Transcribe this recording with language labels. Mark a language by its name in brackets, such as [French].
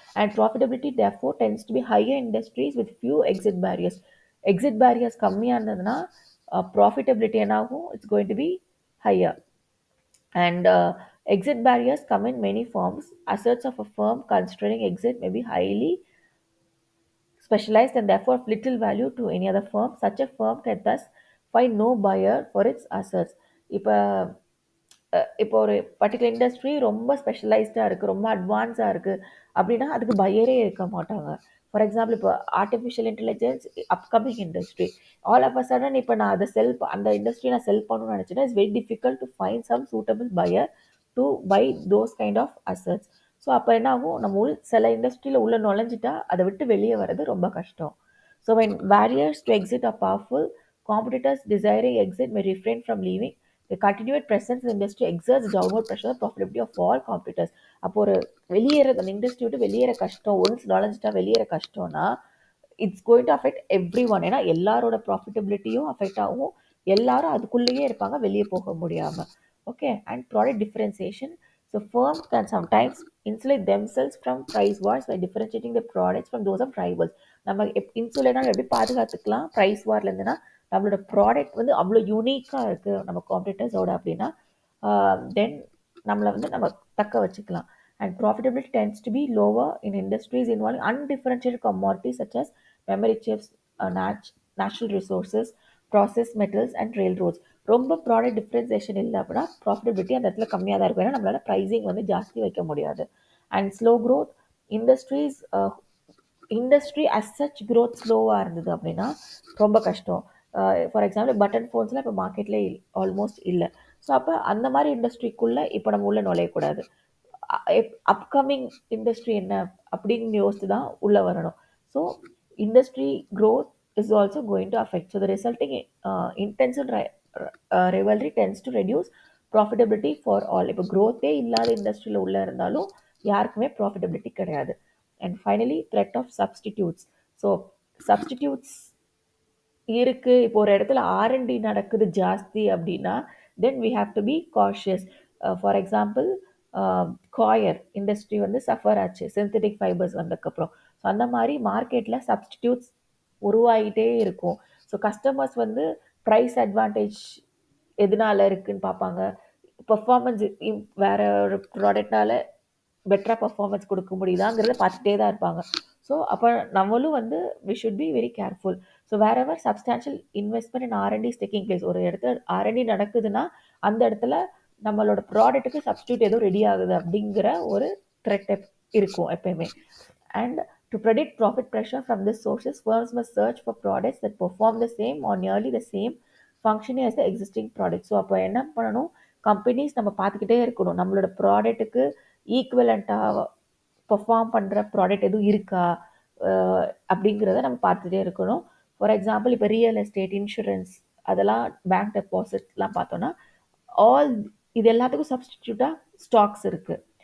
[English] And profitability therefore tends to be higher industries with few exit barriers. [Tamil] Exit barriers கம்மியாக இருந்ததுன்னா profitability என்னாகும், [English] It's going to be higher. And exit barriers come in many forms. Assets of a firm considering exit may be highly specialized and therefore of little value to any other firm. Such a firm can thus find no buyer for its assets. [Tamil] இப்போ இப்போ ஒரு particular industry ரொம்ப ஸ்பெஷலைஸ்டாக இருக்குது, ரொம்ப அட்வான்ஸாக இருக்குது அப்படின்னா அதுக்கு பையரே இருக்க மாட்டாங்க. [English] for example இப்போ artificial intelligence upcoming industry, all of a sudden [Tamil] இப்போ நான் அதை அந்த இண்டஸ்ட்ரி நான் செல் பண்ணணும்னு நினச்சேன்னா [English] It's very difficult to find some suitable buyer to buy those kind of assets. [Tamil] So அப்போ என்ன ஆகும், நம்ம சில இண்டஸ்ட்ரியில் உள்ள நுழைஞ்சிட்டா அதை விட்டு வெளியே வர்றது ரொம்ப கஷ்டம். [English] So when barriers to exit are powerful, competitors desiring exit may refrain from leaving. The continued presence in the industry exerts downward pressure on the profitability of all competitors. [Tamil] அப்போ ஒரு வெளியேற அந்த இண்டஸ்ட்ரி விட்டு வெளியேற கஷ்டம், ஒன்ஸ் நுழைஞ்சிட்டா வெளியேற கஷ்டம்னா [English] It's going to affect everyone. [Tamil] ஏன்னா எல்லாரோட ப்ராஃபிட்டபிலிட்டியும் அஃபெக்ட் ஆகும், எல்லாரும் அதுக்குள்ளேயே இருப்பாங்க வெளியே போக முடியாமல். Okay. [English] And product differentiation, so firms can sometimes insulate themselves from price wars by differentiating the products from those of rivals. [Tamil] நம்ம இன்சுலேனா எப்படி பாதுகாத்துக்கலாம் ப்ரைஸ் வார்லேருந்துன்னா, நம்மளோட ப்ராடக்ட் வந்து அவ்வளோ யூனிக்காக இருக்குது நம்ம காம்படிட்டர்ஸோட அப்படின்னா தென் நம்மளை வந்து நம்ம தக்க வச்சுக்கலாம். [English] And profitability tends to be lower in industries involving undifferentiated commodities such as memory chips, natural resources, process metals and railroads. [Tamil] ரொம்ப ப்ராடக்ட் டிஃப்ரென்சியேஷன் இல்லை அப்படின்னா ப்ராஃபிட்டபிலிட்டி அந்த இடத்துல கம்மியாக தான் இருக்கும். ஏன்னா நம்மளால் ப்ரைஸிங் வந்து ஜாஸ்தி வைக்க முடியாது. And slow growth industries, industry as such growth ஸ்லோவாக இருந்தது அப்படின்னா ரொம்ப கஷ்டம். ஃபார் எக்ஸாம்பிள் பட்டன் ஃபோன்ஸ்லாம் இப்போ மார்க்கெட்டில் ஆல்மோஸ்ட் இல்லை. ஸோ அப்போ அந்த மாதிரி இண்டஸ்ட்ரிக்குள்ளே இப்போ நம்ம உள்ளே நுழையக்கூடாது. அப்கமிங் இண்டஸ்ட்ரி என்ன அப்படின்னு யோசித்து தான் உள்ளே வரணும். [English] So industry growth is also going to affect. So the resulting intensive rivalry tends to reduce profitability for all. [Tamil] இப்போ growth இல்லாத இண்டஸ்ட்ரியில் உள்ள இருந்தாலும் யாருக்குமே ப்ராஃபிட்டபிலிட்டி கிடையாது. [English] And finally threat of substitutes. So substitutes இருக்குது. [Tamil] இப்போ ஒரு இடத்துல ஆர்என்டி நடக்குது ஜாஸ்தி அப்படின்னா [English] Then we have to be cautious. [Tamil] For example coir industry வந்து சஃபர் ஆச்சு சிந்தட்டிக் ஃபைபர்ஸ் வந்ததுக்கப்புறம். ஸோ அந்த மாதிரி மார்க்கெட்டில் சப்ஸ்டிடியூட்ஸ் உருவாகிட்டே இருக்கும். ஸோ கஸ்டமர்ஸ் வந்து ப்ரைஸ் அட்வான்டேஜ் எதனால இருக்குன்னு பார்ப்பாங்க, பெர்ஃபார்மன்ஸ் வேற ஒரு ப்ராடக்ட்னால பெட்டராக பர்ஃபார்மன்ஸ் கொடுக்க முடியுதாங்கிறத பார்த்துட்டே தான் இருப்பாங்க. ஸோ அப்போ நம்மளும் வந்து [English] We should be very careful. [Tamil] So [English] wherever substantial investment in R and D is taking place, [Tamil] ஒரு இடத்துல ஆர்என்டி நடக்குதுன்னா அந்த இடத்துல நம்மளோட ப்ராடக்ட்டுக்கு சப்ஸ்டியூட் எதுவும் ரெடி ஆகுது அப்படிங்கிற ஒரு த்ரெட் இருக்கும் எப்பயுமே. [English] And to predict profit pressure from this sources firms must search for products that perform the same or nearly the same functioning as the existing product. [Tamil] So அப்போ என்ன பண்ணணும், கம்பெனிஸ் நம்ம பார்த்துக்கிட்டே இருக்கணும் நம்மளோட ப்ராடக்ட்டுக்கு ஈக்குவலண்ட்டாக பர்ஃபார்ம் பண்ணுற ப்ராடக்ட் எதுவும் இருக்கா, அப்படிங்கிறத நம்ம பார்த்துட்டே இருக்கணும். ஃபார் எக்ஸாம்பிள் இப்போ ரியல் எஸ்டேட், இன்சூரன்ஸ், அதெல்லாம் பேங்க் டெபாசிட்லாம் பார்த்தோன்னா ஆல் இது எல்லாத்துக்கும் சப்ஸ்டிடியூட்டாக ஸ்டாக்ஸ் இருக்குது.